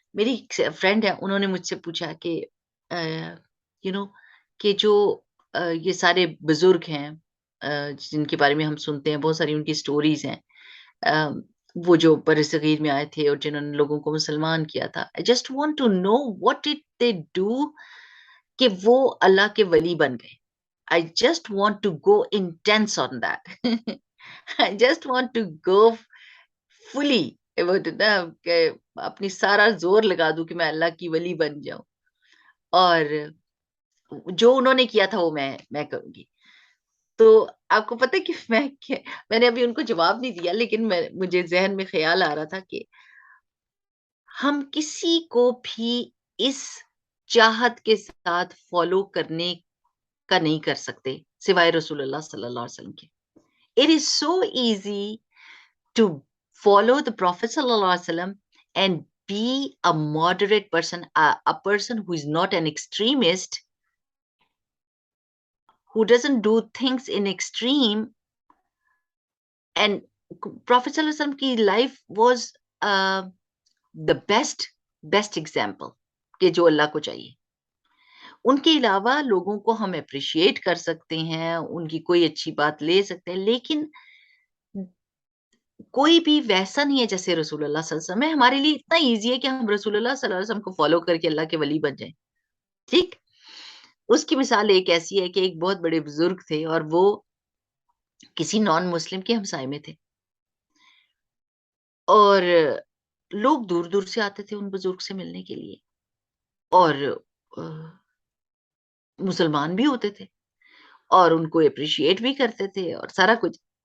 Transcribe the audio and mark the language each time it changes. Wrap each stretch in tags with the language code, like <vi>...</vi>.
<ur>میری فرینڈ ہے, انہوں نے مجھ سے پوچھا کہ کہ جو یہ سارے بزرگ ہیں جن کے بارے میں ہم سنتے ہیں, بہت ساری ان کی سٹوریز ہیں, وہ جو بر صغیر میں آئے تھے اور جنہوں نے لوگوں کو مسلمان کیا تھا.</ur> <en>I just want to know what did they do</en> <ur>کہ وہ اللہ کے ولی بن گئے.</ur> <en>I just want to go intense on that. I just want to go fully</en> <ur>کہ اپنی سارا زور لگا دوں کہ میں اللہ کی ولی بن جاؤں, اور جو انہوں نے کیا تھا وہ میں کروں گی. تو آپ کو پتہ کہ میں نے ابھی ان کو جواب نہیں دیا, لیکن مجھے ذہن میں خیال آ رہا تھا کہ ہم کسی کو بھی اس چاہت کے ساتھ فالو کرنے کا نہیں کر سکتے سوائے رسول اللہ صلی اللہ علیہ وسلم کے.</ur> <en>It is so easy to follow the Prophet sallallahu alaihi wasallam and be a moderate person, a person who is not an extremist, who doesn't do things in extreme. And Prophet sallallahu alaihi wasallam ki life was the best example</en> <ur>کہ جو اللہ کو چاہیے. ان کے علاوہ لوگوں کو ہم appreciate کر سکتے ہیں, ان کی کوئی اچھی بات لے سکتے ہیں, لیکن کوئی بھی ویسا نہیں ہے جیسے رسول اللہ صلی اللہ علیہ وسلم ہے. ہمارے لیے اتنا ایزی ہے کہ ہم رسول اللہ صلی اللہ علیہ وسلم کو فالو کر کے اللہ کے ولی بن جائیں. ٹھیک, اس کی مثال ایک ایسی ہے کہ ایک بہت بڑے بزرگ تھے اور وہ کسی نان مسلم کے ہمسائے میں تھے, اور لوگ دور دور سے آتے تھے ان بزرگ سے ملنے کے لیے, اور مسلمان بھی ہوتے تھے اور ان کو اپریشیٹ بھی کرتے تھے اور سارا کچھ.</ur>